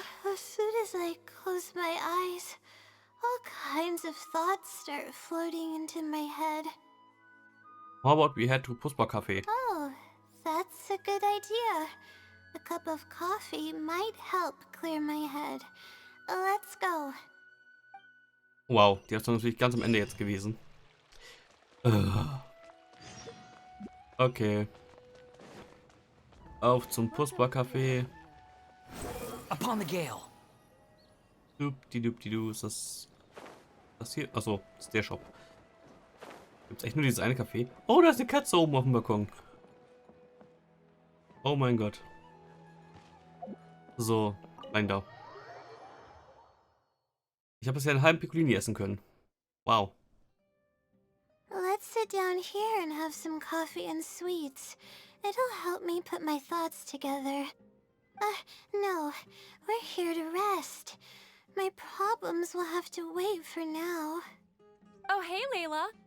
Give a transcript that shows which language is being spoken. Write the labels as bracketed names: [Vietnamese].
[English] As soon as I close my eyes, all kinds of thoughts start floating into my head. How about we head to Puspa Cafe? Oh, that's a good idea. A cup of coffee might help clear my head. Let's go. [German] Wow, die ist natürlich ganz am Ende jetzt gewesen. Okay. Auf zum Puspa Café. [English] Upon the gale. [German] Dupdi-dupdi-du, ist das hier? Achso, das ist der Shop. Gibt's echt nur dieses eine Café? Oh, da ist eine Katze oben auf dem Balkon. Oh mein Gott. So, rein da. Ich habe bisher einen halben Piccolini essen können. Wow. [English] Let's sit down here and have some coffee and sweets. It'll help me put my thoughts together. No, we're here to rest. My problems will have to wait for now. Oh, hey, Layla.